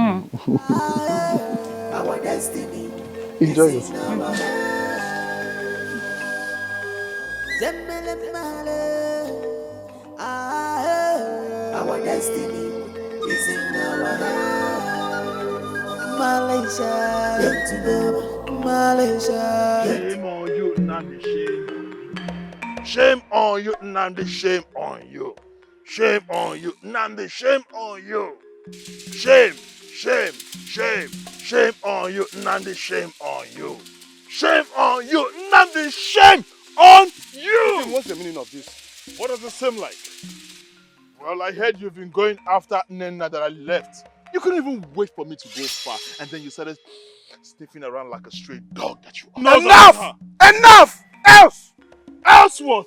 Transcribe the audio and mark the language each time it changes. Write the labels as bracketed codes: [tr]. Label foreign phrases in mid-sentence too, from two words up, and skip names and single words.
[en] Our destiny. Enjoy yourself. Our destiny is in our hands. Malaysia, Malaysia. Shame on you, Nnamdi, shame. Shame on you, Nnamdi, shame on you. Shame on you, Nnamdi, shame on you. Shame, shame, shame, shame on you, Nnamdi, shame on you. Shame on you, Nnamdi, shame on you! What's the meaning of this? What does it seem like? Well, I heard you've been going after Nnenna that I left. You couldn't even wait for me to go far, and then you started sniffing around like a stray dog that you are. Enough! Enough! Else what?